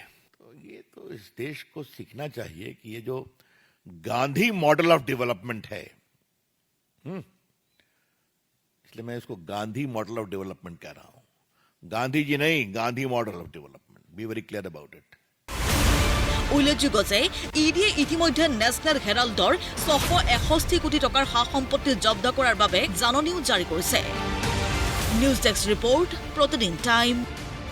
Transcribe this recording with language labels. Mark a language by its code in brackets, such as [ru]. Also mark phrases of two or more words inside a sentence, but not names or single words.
[hi] तो ये तो इस देश को सीखना चाहिए कि ये जो [en] Gandhi model of development [hi] है, इसलिए मैं इसको [en] Gandhi model of development [hi] कह रहा हूं। गांधी जी नहीं, [en] Gandhi model of development. Be very clear about it. [as] উল্লেখযোগ্য যে ইডিয়ে ইতিমধ্যে নেশ্যনেল হেৰাল্ডৰ 661 কোটি টকাৰ সা সম্পত্তি জব্দ কৰাৰ বাবে জাননীও জাৰি কৰিছে। [en] News Desk Report, [as] প্ৰতিদিন টাইম।